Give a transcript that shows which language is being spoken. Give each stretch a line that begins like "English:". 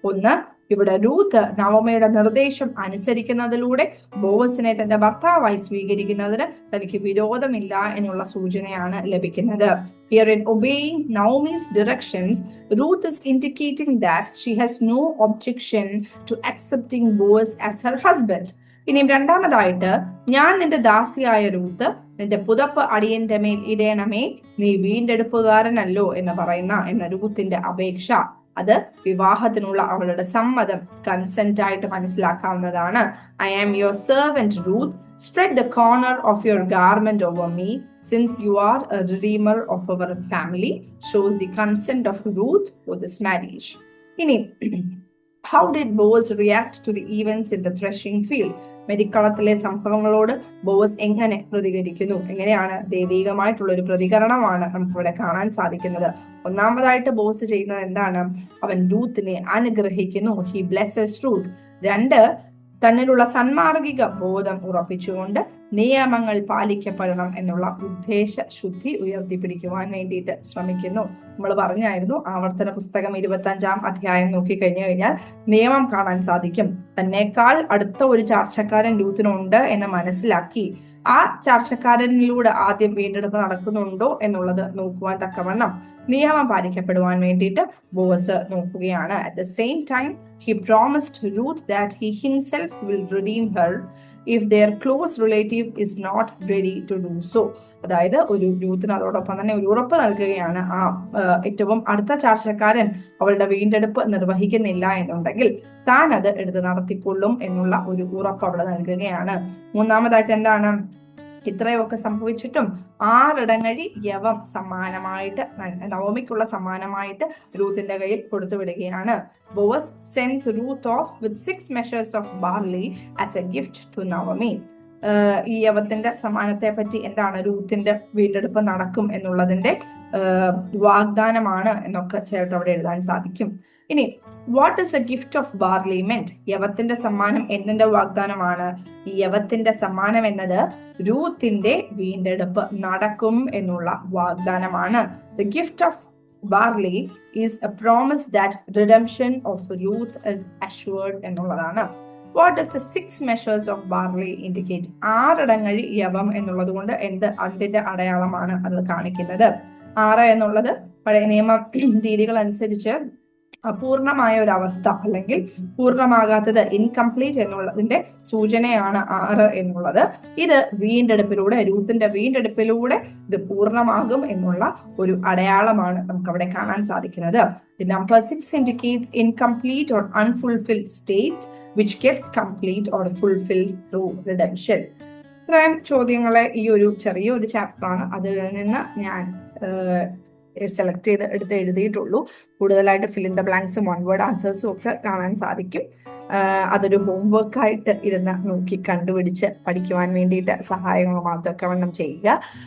Malayalam: ഒന്ന്, ഇവിടെ രൂത്ത് നവോമിയുടെ നിർദ്ദേശം അനുസരിക്കുന്നതിലൂടെ ബോവസിനെ തന്റെ ഭർത്താവായി സ്വീകരിക്കുന്നതിന് തനിക്ക് വിരോധമില്ല എന്നുള്ള സൂചനയാണ് ലഭിക്കുന്നത്.
English: Here in obeying Naomi's directions, Ruth is indicating that she has no objection to accepting Boaz as her husband.
Malayalam: ഇനിയും രണ്ടാമതായിട്ട്, ഞാൻ നിന്റെ ദാസിയായ രൂത്ത്, നിന്റെ പുതപ്പ് അടിയന്റെ മേൽ ഇടേണമേ, നീ വീണ്ടെടുപ്പുകാരനല്ലോ എന്ന് പറയുന്ന എന്ന രൂത്തിന്റെ അപേക്ഷ, അത് വിവാഹത്തിനുള്ള അവളുടെ സമ്മതം, കൺസെന്റ് ആയിട്ട് മനസ്സിലാക്കാവുന്നതാണ്.
English: I am your servant Ruth, spread the corner of your garment over me, since you are a redeemer of our family, shows the consent of Ruth for this marriage. ഇനി how did Boaz react to the events in the threshing field?
Malayalam: മെതിക്കളത്തിലെ സംഭവങ്ങളോട് Boaz എങ്ങനെ പ്രതികരിക്കുന്നു? എങ്ങനെയാണ്? ദൈവികമായിട്ടുള്ള ഒരു പ്രതികരണമാണ് നമുക്കിവിടെ കാണാൻ സാധിക്കുന്നത്. ഒന്നാമതായിട്ട് ബോവസ് ചെയ്യുന്നത് എന്താണ്? അവൻ രൂത്തിനെ അനുഗ്രഹിക്കുന്നു.
English: He blesses Ruth.
Malayalam: രണ്ട്, തന്നിലുള്ള സന്മാർഗിക ബോധം ഉറപ്പിച്ചുകൊണ്ട് നിയമങ്ങൾ പാലിക്കപ്പെടണം എന്നുള്ള ഉദ്ദേശ ശുദ്ധി ഉയർത്തിപ്പിടിക്കുവാൻ വേണ്ടിയിട്ട് ശ്രമിക്കുന്നു. നമ്മൾ പറഞ്ഞായിരുന്നു, ആവർത്തന പുസ്തകം 25-ാം അധ്യായം നോക്കിക്കഴിഞ്ഞു കഴിഞ്ഞാൽ നിയമം കാണാൻ സാധിക്കും. തന്നേക്കാൾ അടുത്ത ഒരു ചാർച്ചക്കാരൻ രൂത്തിനുണ്ട് എന്ന് മനസ്സിലാക്കി ആ ചാർച്ചക്കാരനിലൂടെ ആദ്യം വീണ്ടെടുപ്പ് നടക്കുന്നുണ്ടോ എന്നുള്ളത് നോക്കുവാൻ തക്കവണ്ണം നിയമം പാലിക്കപ്പെടുവാൻ വേണ്ടിയിട്ട് ബോവസ് നോക്കുകയാണ്.
English: At the same time, he promised Ruth that he himself will redeem her if their close relative is not ready to do so.
Malayalam: അതായത് ഒരു രൂത്തിന് അതോടൊപ്പം തന്നെ ഒരു ഉറപ്പ് നൽകുകയാണ്, ആ ഏറ്റവും അടുത്ത ചാർച്ചക്കാരൻ അവളുടെ വീണ്ടെടുപ്പ് നിർവഹിക്കുന്നില്ല എന്നുണ്ടെങ്കിൽ താൻ അത് എടുത്ത് നടത്തിക്കൊള്ളും എന്നുള്ള ഒരു ഉറപ്പ് അവിടെ നൽകുകയാണ്. മൂന്നാമതായിട്ട് എന്താണ്? ഇത്രയൊക്കെ സംഭവിച്ചിട്ടും 6 ഇടങ്ങഴി യവം സമ്മാനമായിട്ട്, നവോമിക്കുള്ള സമ്മാനമായിട്ട് രൂത്തിന്റെ കയ്യിൽ കൊടുത്തു വിടുകയാണ്.
English: Boaz sends Ruth off with 6 measures of barley as a gift to Naomi.
Malayalam: ഈ യവത്തിന്റെ സമ്മാനത്തെ പറ്റി എന്താണ്? രൂത്തിന്റെ വീണ്ടെടുപ്പ് നടക്കും എന്നുള്ളതിന്റെ വാഗ്ദാനമാണ് എന്നൊക്കെ ചേർത്ത് അവിടെ എഴുതാൻ സാധിക്കും.
English: ഇനി what is a gift of barley meant?
Malayalam: യവത്തിന്റെ സമ്മാനം എന്തിന്റെ വാഗ്ദാനമാണ്? ഈ യവത്തിന്റെ സമ്മാനം എന്നത് രൂത്തിന്റെ വീണ്ടെടുപ്പ് നടക്കും എന്നുള്ള വാഗ്ദാനമാണ്.
English: the gift of barley is a promise that redemption of Ruth is assured
Malayalam: എന്നുള്ളതാണ്.
English: What does the 6 measures of barley indicate?
Malayalam: 6 ഇടങ്ങഴി യവം എന്നുള്ളത് കൊണ്ട് അതിന്റെ അടയാളമാണ് അത് കാണിക്കുന്നത്. 6 എന്നുള്ളത് പഴയ നിയമ രീതികൾ അനുസരിച്ച് അപൂർണമായ ഒരു അവസ്ഥ അല്ലെങ്കിൽ പൂർണ്ണമാകാത്തത്, ഇൻകംപ്ലീറ്റ് എന്നുള്ളതിന്റെ സൂചനയാണ് 6 എന്നുള്ളത്. ഇത് രൂത്തിന്റെ വീണ്ടെടുപ്പിലൂടെ ഇത് പൂർണ്ണമാകും എന്നുള്ള ഒരു അടയാളമാണ് നമുക്ക് അവിടെ കാണാൻ സാധിക്കുന്നത്.
English: The number 6 indicates incomplete or unfulfilled state which gets complete or fulfilled through redemption.
Malayalam: ഇത്രയും ചോദ്യങ്ങളെ ഈ ഒരു ചെറിയൊരു ചാപ്റ്ററാണ്, അതിൽ നിന്ന് ഞാൻ സെലക്ട് ചെയ്ത് എഴുതിയിട്ടുള്ളൂ. കൂടുതലായിട്ട് fill in the ബ്ലാങ്ക്സും one word ആൻസേഴ്സും ഒക്കെ കാണാൻ സാധിക്കും. അതൊരു ഹോംവർക്കായിട്ട് ഇരുന്ന് നോക്കി കണ്ടുപിടിച്ച് പഠിക്കുവാൻ വേണ്ടിയിട്ട് സഹായങ്ങൾ മാത്രം ചെയ്യുക.